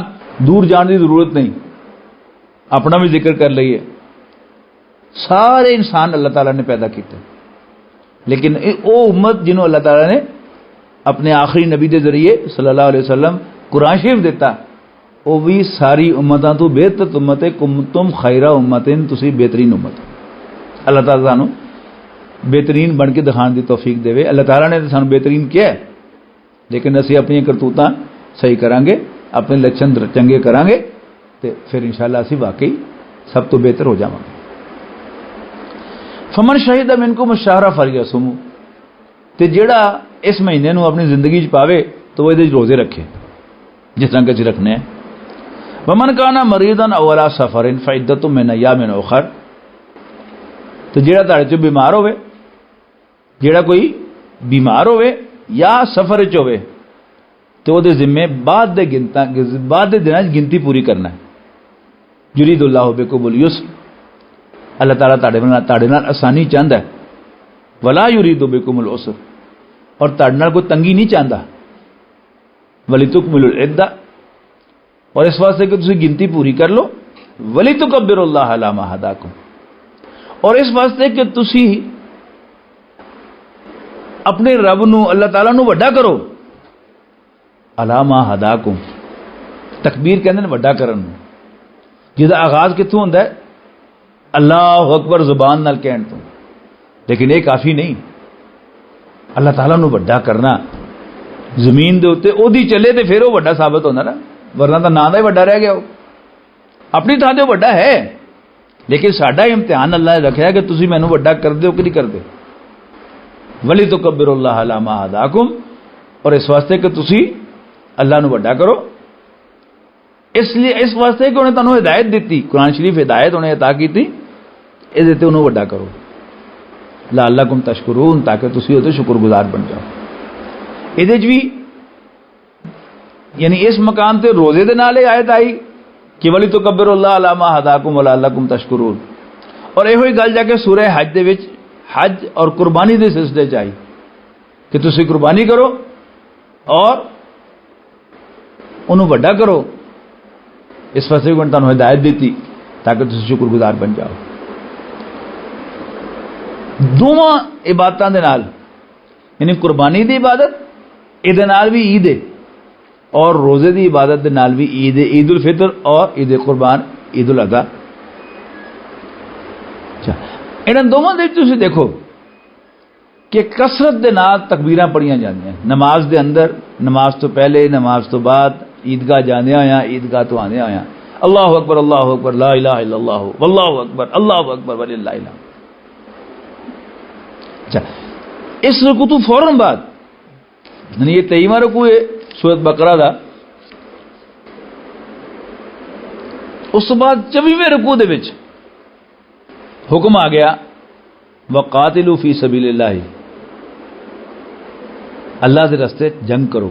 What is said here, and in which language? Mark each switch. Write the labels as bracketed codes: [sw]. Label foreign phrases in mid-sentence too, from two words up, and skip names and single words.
[pa] دور جان کی ضرورت نہیں، اپنا بھی ذکر کر لئیے، سارے انسان اللہ تعالیٰ نے پیدا کیتے، لیکن وہ امت جنہوں اللہ تعالیٰ نے اپنے آخری نبی دے ذریعے [ar] صلی اللہ علیہ وسلم [pa] قرآن شریف دیتا، وہ بھی ساری امتاں تو بہتر امت ہے، [ar] کنتم خیر امتن، [pa] تسی بہترین امت۔ اللہ تعالیٰ سانو بہترین بن کے دکھان دی توفیق دے۔ اللہ تعالیٰ نے سانو بہترین کیا ہے، لیکن اسی اپنی کرتوتاں صحیح کریں گے, اپنے لچھن چنگے کریں گے, تو پھر انشاءاللہ اسی واقعی سب تو بہتر ہو جاواں گے. [ar] فمن شہید منکم الشہر فلیصمہ, [pa] تے جیڑا اس مہینے نو اپنی زندگی چ پاوے تو وہ یہ روزے رکھے جس طرح کہ رکھنے ہیں. [ar] ومن کان مریضا او علی سفر فعدۃ من ایام اخر, [pa] تو جیڑا تہاڈے چ بیمار ہوئے, جیڑا کوئی بیمار ہوئے یا سفر چ ہوئے تو وہ ذمے بعد دے دنوں گنتی پوری کرنا ہے. [ar] یرید اللہ بکم اليسر, [pa] اللہ تعالیٰ تہاڈے نال آسانی چاہتا ہے. [ar] ولا یرید بکم العسر, [pa] اور تہاڈے نال کوئی تنگی نہیں چاہتا. [ar] ولتکملوا العدہ, [pa] اور اس واسطے کہ تسی گنتی پوری کر لو. [ar] ولتکبروا اللہ علی ما ہداکم, [pa] اور اس واسطے کہ تسی اپنے رب نو اللہ تعالیٰ نو وڈا کرو. [ar] علی ما ہداکم, [pa] تکبیر کہندے نے وڈا کرن نو, جہدا آغاز کتوں ہوندا ہے؟ [ar] اللہ اکبر [pa] زبان نال کہن تو. لیکن یہ کافی نہیں, اللہ تعالیٰ نو وڈا کرنا زمین دے اوتے او دی چلے تے پھر وہ وڈا ثابت ہونا نا, ورنہ تو نام دا ہی وڈا رہ گیا. اپنی تھان تے وڈا ہے, لیکن ساڈا امتحان اللہ نے رکھا ہے کہ تسی مینوں وڈا کردے ہو کہ نہیں کردے. [ar] وَلِتُكَبِّرُوا اللَّهَ عَلَىٰ مَا هَدَاكُمْ, [pa] اور اس واسطے کہ تسی اللہ نو وڈا کرو. اس لیے اس واسطے کہ انہیں تانوں ہدایت دیتی, قرآن شریف ہدایت انہیں عطا کیتی, اے دیتے انہوں وڈا کرو. [ar] لعلکم تشکرون, [pa] تاکہ تسی او تے شکر گزار بن جاؤ. یہ بھی یعنی اس مقام تے روزے دے نال آیت آئی کہ [ar] وَلِتُكَبِّرُوا اللَّهَ عَلَىٰ مَا هَدَاكُمْ وَلَعَلَّكُمْ تَشْكُرُونَ. [pa] اور یہ ہوئی گل جا کے سورہ حج دے وچ حج اور قربانی دے سلسلے چ آئی کہ تسی قربانی کرو اور انہوں وڈا کرو. اس واسطے کہ تانوں ہدایت دیتی تاکہ تسی شکر گزار بن جاؤ. دونوں عبادتاں دے نال, یعنی قربانی دی عبادت اے نال بھی عید ہے, اور روزے دی عبادت دے نال بھی عید ہے, عید الفطر اور عید قربان, عید الاضحیٰ. اچھا, انہاں دونوں دے تسی دیکھو کہ کثرت دے نال تکبیراں پڑھیاں جاندیاں نماز دے اندر, نماز تو پہلے, نماز تو بعد, عیدگاہ جاندیاں ہویاں, عیدگاہ تو آندیاں ہویاں. [ar] اللہ اکبر لا الہ الا اللہ واللہ اکبر وللہ الحمد. [pa] اچھا, اس رکوع تو فوراً بعد, یعنی یہ 23واں رکوع ہے سورۃ بقرہ دا, اس بعد 24ویں رکوع دے وچ حکم آ گیا [ar] وقاتلوا فی سبیل اللہ, [pa] اللہ دے راستے جنگ کرو.